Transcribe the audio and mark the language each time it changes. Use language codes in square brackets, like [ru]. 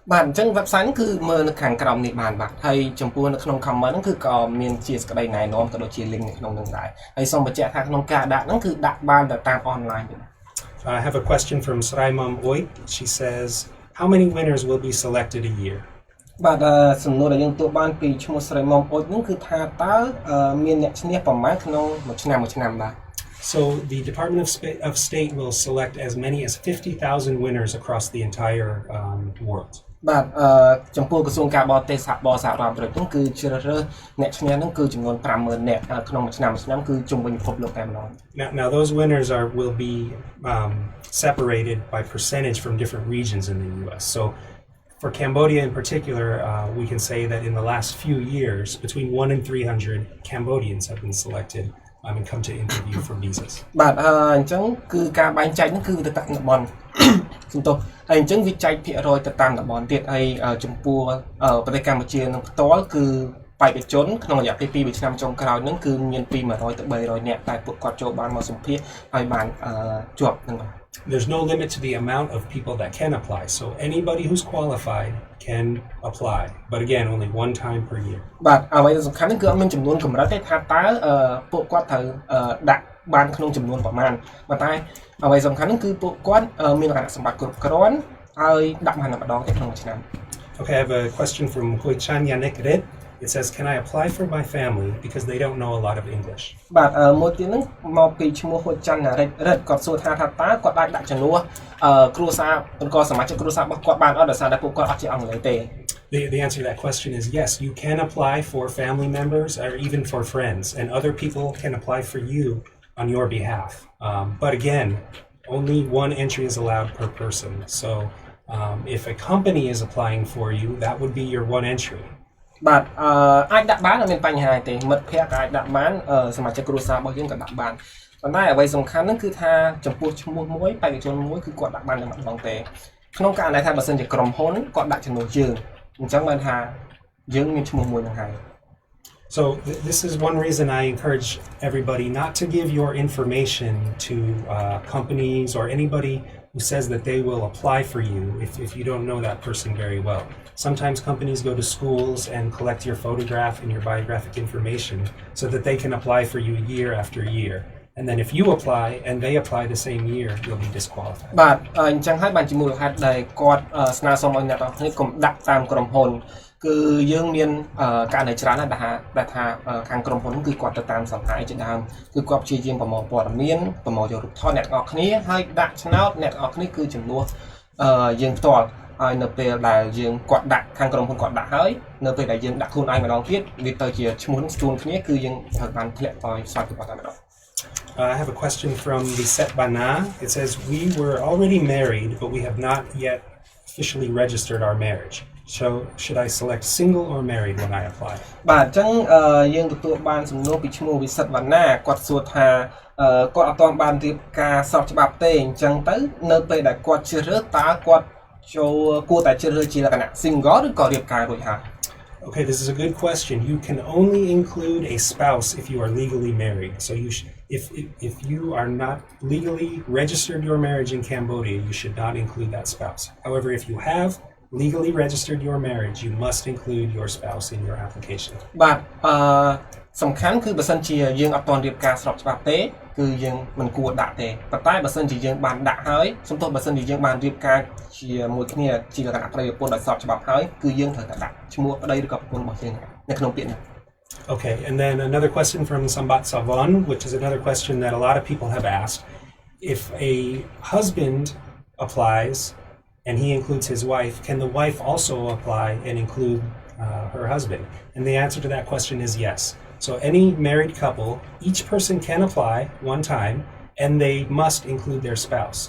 [km] បាទអញ្ចឹង website ហ្នឹងគឺមើលនៅខាងក្រោមនេះបានបាទហើយចំពោះនៅក្នុង comment ហ្នឹងគឺក៏មានជាសេចក្តីណែនាំក៏ដូចជា link នៅក្នុងហ្នឹងដែរហើយសូមបញ្ជាក់ថាក្នុងការដាក់ហ្នឹងគឺដាក់បានតែតាម online ទេ [en] I have a question from Sraimam Oit. She says, how many winners will be selected a year? [km] បាទសំណួរដែលយើងទទួលបានពីឈ្មោះស្រីមុំអូចហ្នឹងគឺថាតើមានអ្នកឈ្នះប្រមាណក្នុងមួយឆ្នាំបាទ [en] So the Department of State will select as many as 50,000 winners across the entire world. [km] បាទចំពោះក្រសួងការបរទេសសហរដ្ឋអាមេរិកហ្នឹងគឺជ្រើសរើសអ្នកឈ្នះហ្នឹងគឺចំនួន 50,000 នាក់ក្នុងមួយឆ្នាំគឺជុំវិញពិភពលោកតែម្ដង [en] Now those winners will be separated by percentage from different regions in the US. So for Cambodia in particular, we can say that in the last few years, between 1 and 300 Cambodians have been selected and come to interview for visas. [km] បាទអញ្ចឹងគឺការបែងចែកហ្នឹងគឺទៅតាមតំបន់សំទោសហើយអញ្ចឹងវាចែកភាគរយទៅតាមតំបន់ទៀតហើយចំពោះប្រទេសកម្ពុជានឹងផ្ទាល់គឺបេក្ខជនក្នុងរយៈពេល2ឆ្នាំចុងក្រោយហ្នឹងគឺមានពី100ទៅ300នាក់តែពួកគាត់ចូលបានមកសម្ភាសហើយបានជាប់ហ្នឹងបាទ [en] There's no limit to the amount of people that can apply. So anybody who's qualified can apply. But again, only one time per year. [km] បាទអ្វីដែលសំខាន់គឺអត់មានចំនួនកម្រិតទេថាតើពួកគាត់ត្រូវដាក់ បានក្នុងចំនួនប្រមាណប៉ុន្តែអ្វីសំខាន់ហ្នឹងគឺពួកគាត់មានលក្ខណៈសម្បត្តិគ្រប់គ្រាន់ហើយដាក់បានតែម្ដងទេក្នុងមួយឆ្នាំ [en] Okay, I have a question from Hoichan Yannick Red. It says, can I apply for my family because they don't know a lot of English? [km] បាទមួយទៀតហ្នឹងមកពីឈ្មោះហូចច័ន្ទរិទ្ធគាត់សួរថាតើគាត់អាចដាក់ចំនួនគ្រួសារអង្គសមាជិកគ្រួសាររបស់គាត់បានអត់ដោយសារតែពួកគាត់អត់ចេះអង់គ្លេសទេ [en] The answer to that question is yes, you can apply for family members or even for friends, and other people can apply for you on your behalf. But again, only one entry is allowed per person. So if a company is applying for you, that would be your one entry. [km] បាទអាចដាក់បានអត់មានបញ្ហាទេមិត្តភ័ក្តិអាចដាក់បានសមាជិកគ្រួសាររបស់យើងក៏ដាក់បានប៉ុន្តែអ្វីសំខាន់ហ្នឹងគឺថាចំពោះឈ្មោះមួយបេក្ខជនមួយគឺគាត់ដាក់បានតែម្ដងទេក្នុងករណីថាបើសិនជាក្រុមហ៊ុនគាត់ដាក់ចំនួនយើងអញ្ចឹងបានថាយើងមានឈ្មោះមួយហ្នឹងហើយ [en] So this is one reason I encourage everybody not to give your information to companies or anybody who says that they will apply for you if you don't know that person very well. Sometimes companies go to schools and collect your photograph and your biographic information so that they can apply for you year after year. And then if you apply and they apply the same year, you'll be disqualified. [km] បាទអញ្ចឹងហើយបានជាមូលហេតុដែលគាត់ស្នើសុំឲ្យអ្នកទាំងគ្នាកុំដាក់តាមក្រុមហ៊ុនគឺយើងមានករណីច្រើនណាស់ដែលថាខាងក្រុមហ៊ុនគឺគាត់ទៅតាមសង្ហាយជាដើមគឺគាត់ព្យាយាមប្រមូលព័ត៌មានប្រមូលយករូបថតអ្នកទាំងអស់គ្នាហើយដាក់ឆ្នោតអ្នកទាំងអស់គ្នាគឺចំនួនយើងផ្ទាល់ហើយនៅពេលដែលយើងគាត់ដាក់ខាងក្រុមហ៊ុនគាត់ដាក់ហើយនៅពេលដែលយើងដាក់ខ្លួនឯងម្ដងទៀតវាទៅជាឈ្មោះស្ទួនគ្នាគឺយើងត្រូវបានធ្លាក់ឲ្យស្វាគមន៍គាត់តែម្ដង [en] I have a question from Lisette Bana. It says, we were already married, but we have not yet officially registered our marriage. So should I select single or married when I apply? [km] បាទអញ្ចឹងយើងទទួលបានសំណួរពីឈ្មោះវិសិទ្ធវណ្ណាគាត់សួរថាគាត់អត់ទាន់បានរៀបការស្របច្បាប់ទេអញ្ចឹងទៅនៅពេលដែលគាត់ជ្រើសរើសតើគាត់ចូលគួរតែជ្រើសរើសជាលក្ខណៈ single ឬក៏រៀបការរួចហើយ [en] Okay, this is a good question. You can only include a spouse if you are legally married. So if you are not legally registered your marriage in Cambodia, you should not include that spouse. However, if you have legally registered your marriage, you must include your spouse in your application. [km] បាទសំខាន់គឺបើសិនជាយើងអត់ទាន់រៀបការស្របច្បាប់ទេគឺយើងមិនគួរដាក់ទេប៉ុន្តែបើសិនជាយើងបានដាក់ហើយសំទោសបើសិនជាយើងបានរៀបការជាមួយគ្នាជាលក្ខណៈប្តីប្រពន្ធដោយស្របច្បាប់ហើយគឺយើងត្រូវតែដាក់ឈ្មោះប្តីឬក៏ប្រពន្ធរបស់យើងនៅក្នុងពាក្យនេះ [en] Okay, and then another question from Sambat Savon, which is another question that a lot of people have asked. If a husband applies and he includes his wife, can the wife also apply and include her husband? And the answer to that question is yes. So any married couple, each person can apply one time and they must include their spouse.